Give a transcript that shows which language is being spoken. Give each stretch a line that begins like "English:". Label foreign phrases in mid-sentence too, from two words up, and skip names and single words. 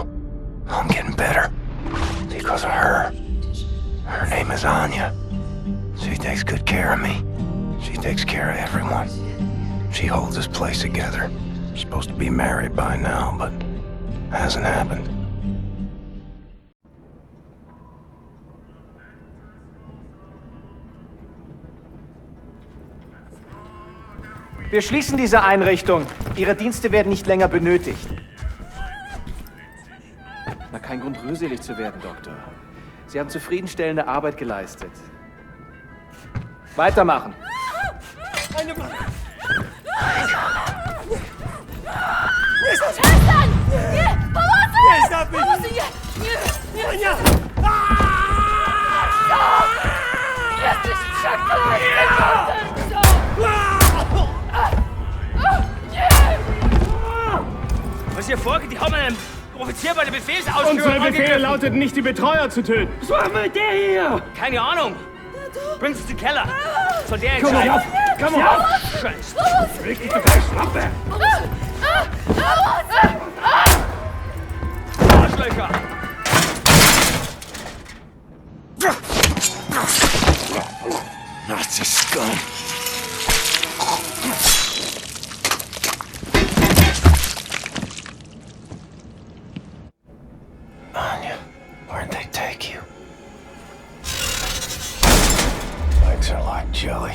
English: I'm getting better. Because of her. Her name is Anya. She takes good care of me. She takes care of everyone. She holds this place together. Supposed to be married by now, but hasn't happened.
German: Wir schließen diese Einrichtung. Ihre Dienste werden nicht länger benötigt. Na, kein Grund, rührselig zu werden, Doktor. Sie haben zufriedenstellende Arbeit geleistet. Weitermachen. Eine Mann!
Polish: Przestań! Nie! Pomocy! Nie, zabij! Pomocy! Nie! Nie! Ania! Jesteś przeklęty! morderco! Nie!
German: Was hier vorgeht, die haben einen Offizier bei der Befehlsausführung Unsere Befehle angegriffen. lauteten nicht, die Betreuer zu töten. Was machen wir mit der hier? Keine Ahnung. Bringt sie in den Keller. Soll der Komm mal entscheiden. auf! Komm mal auf! Scheiße. Richtig zu fest, Schlampe! Arschlöcher.
English: Nazi scum. Anya, where'd they take you? Legs are like jelly.